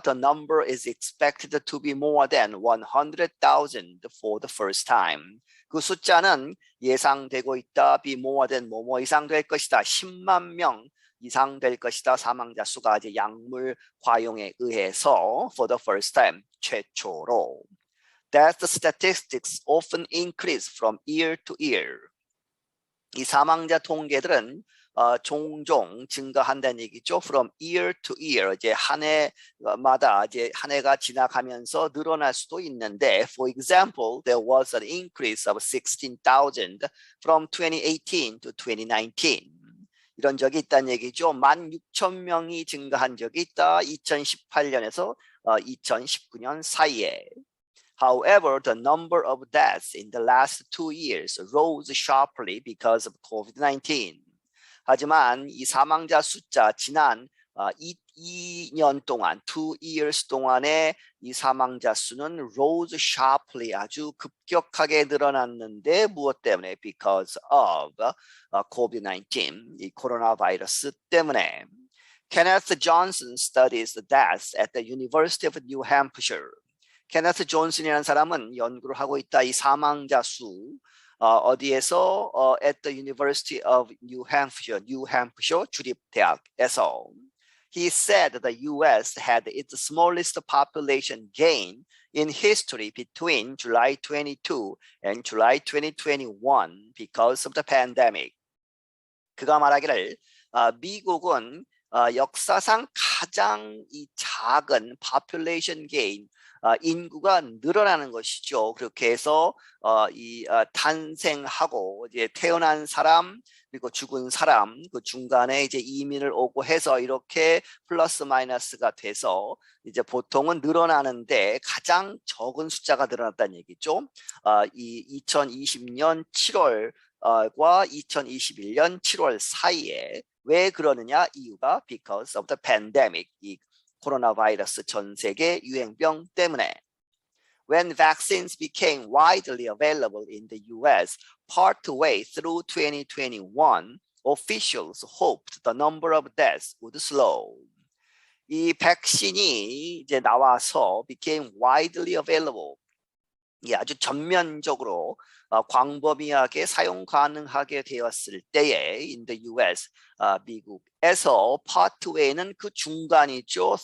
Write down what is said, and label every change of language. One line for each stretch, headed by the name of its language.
English: The number is expected to be more than 100,000 for the first time.
Korean: 그 숫자는 예상되고 있다.
English: be more than
Korean: 뭐뭐 이상 될 것이다. 10만 명 이상 될 것이다. 사망자 수가 이제 약물 과용에 의해서
English: for the first time,
Korean: 최초로.
English: Death statistics often increase from year to year.
Korean: 이 사망자 통계들은 종종 증가한다는 얘기죠.
English: From year to year,
Korean: 이제 한 해마다 이제 한 해가 지나가면서 늘어날 수도 있는데,
English: for example, there was an increase of 16,000 from 2018 to 2019.
Korean: 이런 적이 있다는 얘기죠. 16,000명이 증가한 적이 있다. 2018년에서 2019년 사이에.
English: However, the number of deaths in the last 2 years rose sharply because of COVID-19.
Korean: 하지만 이 사망자 숫자 지난 2년 동안, 2 years 동안에 이 사망자 수는
English: rose sharply,
Korean: 아주 급격하게 늘어났는데 무엇 때문에?
English: Because of COVID-19,
Korean: 이 코로나 바이러스 때문에.
English: Kenneth Johnson studies the deaths at the University of New Hampshire.
Korean: 케네스 존슨이라는 사람은 연구를 하고 있다. 이 사망자 수 어디에서?
English: At the University of New Hampshire,
Korean: 주립대학에서.
English: He said the U.S. had its smallest population gain in history between July 22 and July 2021 because of the pandemic.
Korean: 그가 말하기를 미국은 역사상 가장 이 작은
English: population gain,
Korean: 인구가 늘어나는 것이죠. 그렇게 해서 탄생하고 이제 태어난 사람 그리고 죽은 사람 그 중간에 이제 이민을 오고 해서 이렇게 플러스 마이너스가 돼서 이제 보통은 늘어나는데 가장 적은 숫자가 늘어났다는 얘기죠. 이 2020년 7월과 2021년 7월 사이에 왜 그러느냐? 이유가
English: because of the pandemic,
Korean: 이 코로나 바이러스 전 세계 유행병 때문에.
English: When vaccines became widely available in the US partway through 2021, officials hoped the number of deaths would slow.
Korean: 이 백신이 이제 나와서
English: became widely available,
Korean: 아주 전면적으로 광범위하게 사용 가능하게 되었을 때에
English: in the US,
Korean: 미국에서 partway는 그 중간이죠.